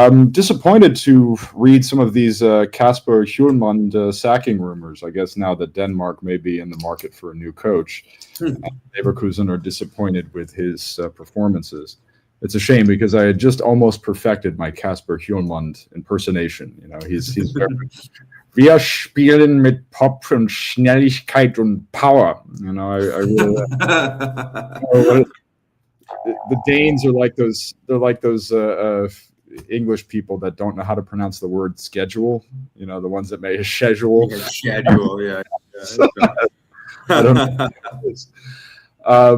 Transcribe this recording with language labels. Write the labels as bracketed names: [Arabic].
[English] Disappointed to read some of these Kasper Hjulmand sacking rumors. I guess now that Denmark may be in the market for a new coach, Leverkusen are disappointed with his performances. It's a shame because I had just almost perfected my Kasper Hjulmand impersonation. He's very, [German] wir spielen mit Pop und Schnelligkeit und Power. [English] I really. The Danes are like those. They're like those English people that don't know how to pronounce the word schedule, the ones that may schedule. Yeah, schedule, yeah. I don't know.